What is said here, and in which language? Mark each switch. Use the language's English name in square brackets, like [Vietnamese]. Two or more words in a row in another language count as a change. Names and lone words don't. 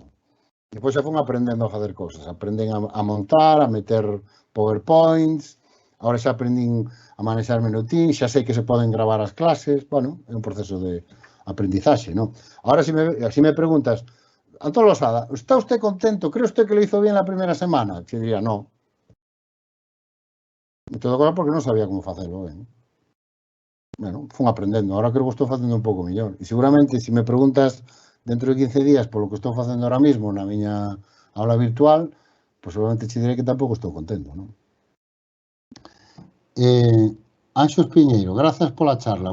[Galician] Depois xa fun aprendendo a facer cousas. Aprenden a montar, a meter PowerPoints, agora xa aprendín a manexar Teams, xa sei que se poden gravar as clases, bueno, é un proceso de aprendizaxe, non? Agora, se me preguntas, Antón Losada, [Spanish] ¿está usted contento? ¿Cree usted que lo hizo bien la primera semana? [Galician] Che diría, no. En todo caso, porque non sabía como facelo, ben. Bueno, fun aprendendo, agora creo que estou facendo un pouco mellor. E seguramente, se me preguntas dentro de 15 días polo que estou facendo [Spanish] ahora mismo [Galician] na miña aula virtual, pues seguramente che direi que tampouco estou contento, non? Anxos Piñeiro, grazas pola charla.